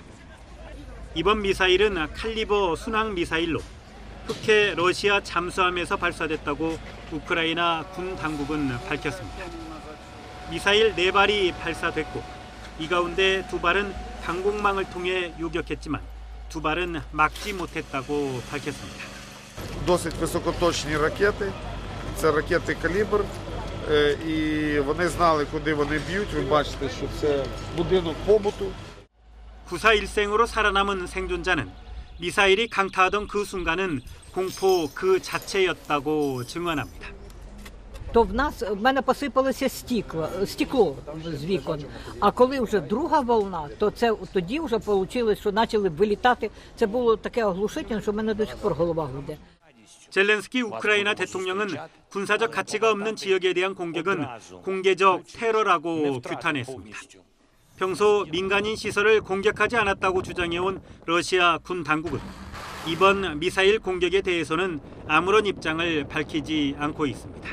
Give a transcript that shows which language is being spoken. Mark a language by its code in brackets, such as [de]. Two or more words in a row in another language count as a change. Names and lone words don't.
[ko] 이번 미사일은 칼리버 순항 미사일로 흑해 러시아 잠수함에서 발사됐다고 우크라이나 군 당국은 밝혔습니다. 미사일 4발이 발사됐고 이 가운데 2발은 방공망을 통해 요격했지만 2발은 막지 못했다고 밝혔습니다. [uk] Досить високоточні ракети, це ракети «Калібр», і вони знали, куди вони б'ють. Ви бачите, що це будинок побуту. [ko] 구사일생으로 살아남은 생존자는 미사일이 강타하던 그 순간은 공포 그 자체였다고 증언합니다. [uk] То в мене посипалося стекло з вікон. А коли вже друга волна, то тоді вже вийшло, що почали вилітати. Це було таке оглушительне, що в мене [ru] до сих пор [uk] голова гуде. [ko] 젤렌스키 우크라이나 대통령은 군사적 가치가 없는 지역에 대한 공격은 공개적 테러라고 규탄했습니다. 평소 민간인 시설을 공격하지 않았다고 주장해온 러시아 군 당국은 이번 미사일 공격에 대해서는 아무런 입장을 밝히지 않고 있습니다.